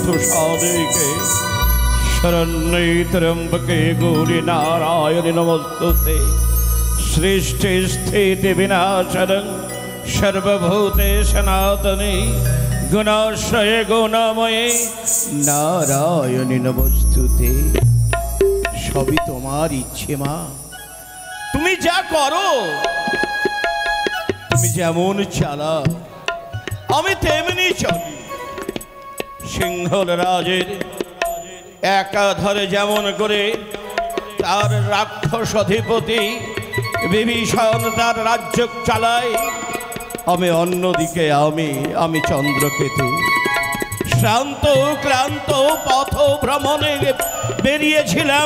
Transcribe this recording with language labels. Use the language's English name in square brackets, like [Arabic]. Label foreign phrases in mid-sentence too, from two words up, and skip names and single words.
[Sanskrit] साधिके शरण्ये त्र्यंबके गौरी नारायणि नमोस्तुते सृष्टि स्थिति विनाशनं सर्वभूते सनातने गुणाश्रये गुणमये नारायणि नमोस्तुते [Bangla] সবই তোমার ইচ্ছে মা তুমি যা করো তুমি যেমন চালাও আমি তেমনি চলি। সিংহল রাজের একাধারে যেমন করে তার রাক্ষস অধিপতি বিভীষণ তার রাজ্য চালায়, আমি অন্যদিকে আমি চন্দ্রকেতু শ্রান্ত ক্লান্ত পথ ভ্রমণে বেরিয়েছিলাম।